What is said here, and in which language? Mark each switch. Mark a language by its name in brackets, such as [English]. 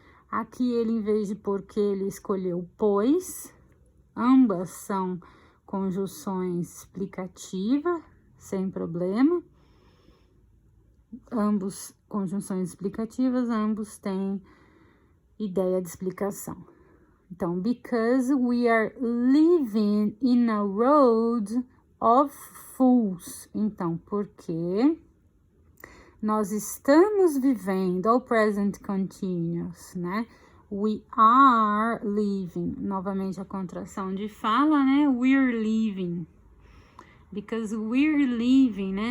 [Portuguese] Aqui ele, em vez de porquê, ele escolheu pois. Ambas são conjunções explicativas, sem problema. Ambos conjunções explicativas, ambos têm ideia de explicação. Então, [English] because we are living in a road of fools. [Portuguese] Então, porque nós estamos vivendo, o present continuous, né? [English] We are living. [Portuguese] Novamente a contração de fala, né? [English] We're living. Because we're living, né?